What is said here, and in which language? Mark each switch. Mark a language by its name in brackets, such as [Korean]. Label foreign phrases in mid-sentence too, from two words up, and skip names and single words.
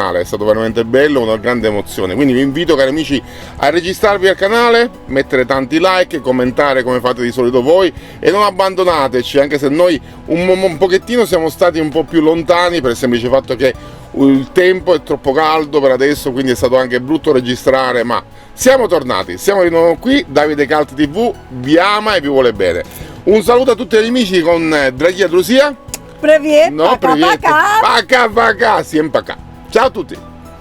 [Italian] È stato veramente bello, una grande emozione. Quindi vi invito, cari amici, a registrarvi al canale, mettere tanti like, commentare come fate di solito voi, e non abbandonateci, anche se noi un pochettino siamo stati un po' più lontani per il semplice fatto che il tempo è troppo caldo per adesso, quindi è stato anche brutto registrare, ma siamo tornati, siamo di nuovo qui. Davide Cult TV vi ama e vi vuole bene. Un saluto a tutti gli amici con Draghi Drusia. [Russian] Привет, No, пока-пока. Пока-пока, всем пока. [Italian] Ciao a tutti.